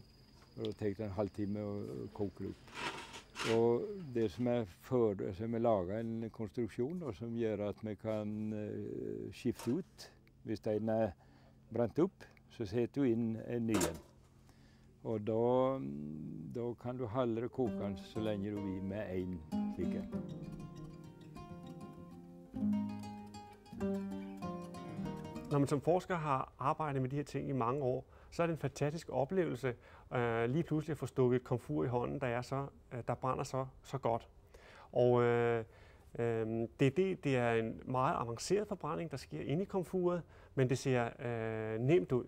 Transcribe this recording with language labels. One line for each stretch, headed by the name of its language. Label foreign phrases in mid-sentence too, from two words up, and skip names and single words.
Norwegian: Og det tar en halvtime å koke opp. Og det som som laget en konstruksjon og som gjør at vi kan skifte ut. Hvis den brent opp, så setter du inn en ny en. Og da kan du holde det kokende så lenge du vil med en slik en.
Danish: Når man som forsker har arbejdet med de her ting i mange år, så er det en fantastisk oplevelse lige pludselig at få stukket et komfur i hånden, der brænder så godt. Og det er en meget avanceret forbrænding, der sker inde i komfuret, men det ser nemt ud.